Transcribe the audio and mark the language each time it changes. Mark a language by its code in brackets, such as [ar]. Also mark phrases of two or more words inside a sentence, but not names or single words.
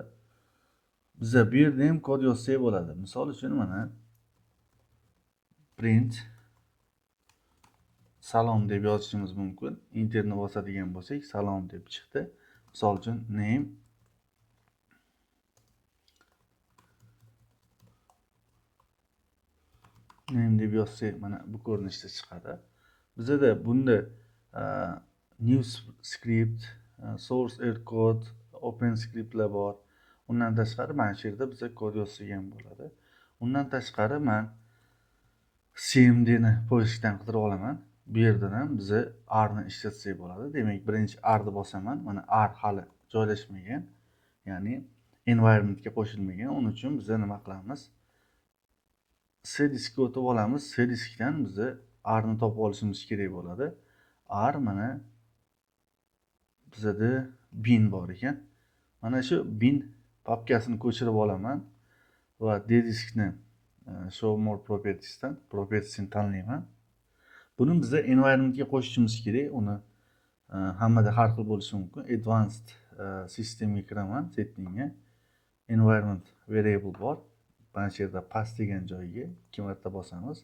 [uz] Bizda bu yerda ham kod yozsak bo'ladi. Misol uchun mana print salom deb yozishimiz mumkin. Enterni bosadigan bo'lsak, salom deb chiqdi. Misol uchun name deb yozsak mana bu ko'rinishda chiqadi. Bizda bunda [en] new script, source air code, open scriptlar [uz] bor. Undan tashqari mana shu yerda biza kod yozsak ham bo'ladi. Undan tashqari men cmd ni poiskdan qidirib olaman. Bu yerdan ham biza R ni ishlatsak bo'ladi. Demak, birinchi R ni bosaman. Mana R hali joylashmagan, ya'ni environmentga qo'shilmagan. Uning uchun biz nima qilamiz? C diskga o'tib olamiz. C diskdan biz R ni topib olishimiz kerak bo'ladi. R mana bizda bin bor ekan. Mana shu bin papkasini ko'chirib olaman va D diskni [en] show more [uz] propertiesdan propertiesini tanlayman. Buni bizda environmentga qo'shishimiz kerak. Uni hammada har xil bo'lishi mumkin. [en] Advanced systemga [uz] kiraman, settingga. [en] Environment variable [uz] bor. Mana shu yerda pass degan joyiga 2 marta bosamiz.